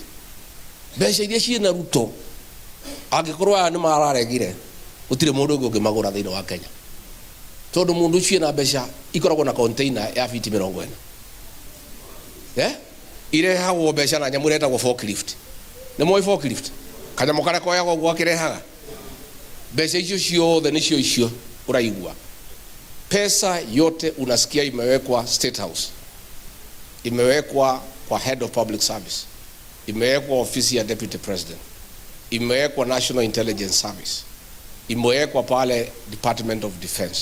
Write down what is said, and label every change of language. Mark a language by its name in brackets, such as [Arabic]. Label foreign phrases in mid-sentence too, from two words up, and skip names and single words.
[Kikuyu] Mbeca iria ciĩna Ruto angĩkorwo aya nĩ mararegire gũtirĩ mũndũ ũngĩ ũngĩmagũra thĩinĩ wa Kenya, tondũ mũndũ ũcio ena mbeca ikoragwo na container ya fiti 40 irehagwo mbeca na nyamũ iretagwo forklift. Nĩ mũĩ forklift? Kanyamũ karĩa koyagwo ũguo akĩrehaga mbeca icio ciothe nĩcio icio uraigua. [Swahili] Pesa yote unasikia imewekwa State House, imewekwa kwa [English] Head of Public Service, [Swahili] imewekwa ofisi ya [English] Deputy President, [Swahili] imewekwa National Intelligence Service, imewekwa pale Department of Defense.